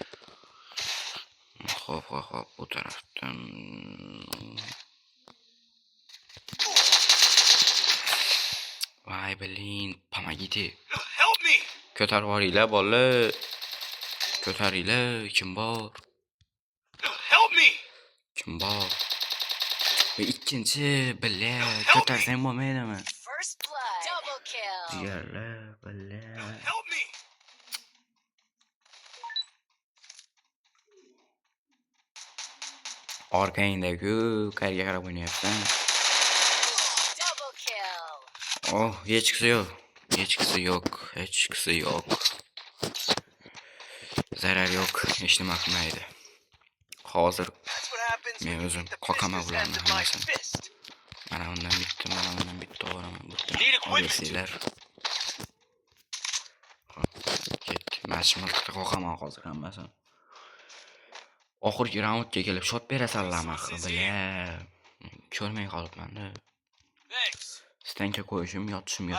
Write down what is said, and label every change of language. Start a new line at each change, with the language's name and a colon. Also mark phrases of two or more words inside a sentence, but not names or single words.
Uzbek: Xo'p, bu tarafdan.
Russian: Voy, блин, помогите.
Uzbek: Ko'tarib yuboringlar bolalar. Ko'taringlar, kim bor?
English: Help me.
Uzbek: Kim bor? Ve ikkinchi billa ko'tarsang bo'lmaydimi?
English: First blood. Double kill.
Uzbek: Jigarlar, billa.
English: Help me.
Uzbek: Orqangda-ku, qayerga qarab o'ynayapsan?
English: Double kill.
Uzbek: Oh, hechqisi yo'q. Hechqisi yo'q. Hechqisi yo'q. Zarar yo'q. Hech nima qilmaydi. Hozir
English: That's what happens
Uzbek: men
English: when you
Uzbek: o'zim
English: get the
Uzbek: qoqama
English: pistols
Uzbek: bularni
English: after my
Uzbek: hammasini.
English: fist.
Uzbek: Mana bundan bitta, mana bundan bitta olaman.
English: Need equipment.
Uzbek: Olasizlar. Ketdi. Mashmilqda qoqaman hozir hammasini. Oxirgi raundga kelib shot berasanlarmi axir, bila. Ko'rmay qolibman-da.
English: Thanks.
Uzbek: Stanka qo'yishim, yotishimga